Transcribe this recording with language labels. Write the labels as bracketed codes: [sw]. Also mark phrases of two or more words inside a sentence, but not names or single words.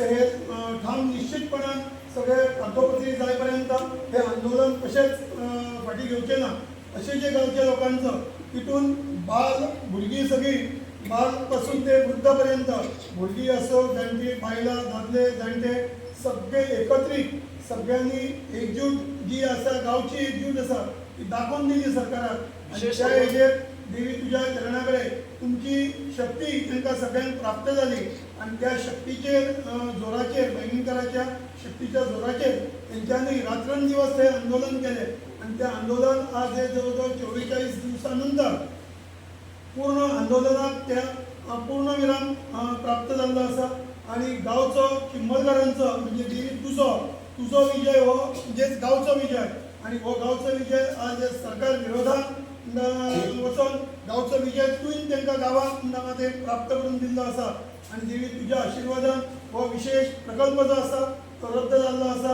[kok] हे ठाम निश्चितपणान सगळे कागदोपत्री जायपर्यंत हे आंदोलन कशेंच फाटी घेवचे ना असे जे गांवच्या लोकांचं तितून भुरगीं सगळीं बाल पासून ते वृद्धापर्यंत भुरगीं असो जाणटी बायलां दादले जाणटे सगळे एकत्रीत सगळ्यांनी एकजूट जी आसा गांवची एकजूट आसा ती दाखोवन दिली सरकाराक. आणि त्या हेजेर देवी तुझ्या चरणाकडे तुमची शक्ती तांकां सगळ्यांक प्राप्त जाली आणि त्या शक्तीचेर जोराचेर बायनीकाराच्या शक्तीच्या जोराचेर तेंच्यांनी रात्रंदिवस हे आंदोलन केले आणि ते आंदोलन आज हे जवळजवळ 44 दिवसानंतर पूर्ण आंदोलनात त्या पूर्णविराम प्राप्त जाल्लो आसा. आणि गांवचो चिंबलकारांचो म्हणजे देवी तुजो विजय हो म्हणजेच गांवचो विजय आणि हो गांवचो विजय आज सरकार विरोधात वचून गांवचो विजय तुवें तांकां गांवांत मध्ये प्राप्त करून दिल्लो आसा. आणि देवी तुज्या आशिर्वादान हो विशेष प्रकल्प जो आसा तो रद्द जाल्लो आसा.